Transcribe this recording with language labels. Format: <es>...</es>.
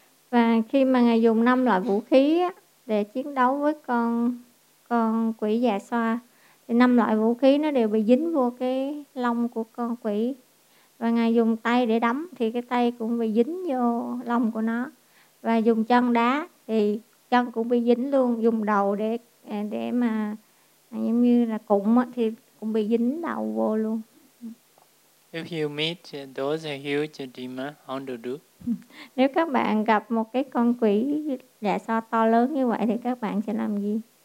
<vi>Và khi mà Ngài dùng 5 loại vũ khí để chiến đấu với con quỷ dạ xoa, thì 5 loại vũ khí nó đều bị dính vô cái lông của con quỷ. Và Ngài dùng tay để đấm thì cái tay cũng bị dính vô lông của nó. Và dùng chân đá thì chân cũng bị dính luôn. Dùng đầu để mà giống như là cụm thì cũng bị dính đầu vô luôn.</vi> <en>If you meet those huge demon, how to do?</en> <vi>Nếu các bạn gặp một cái con quỷ dạ xoa to lớn như vậy thì các bạn sẽ làm gì?</vi>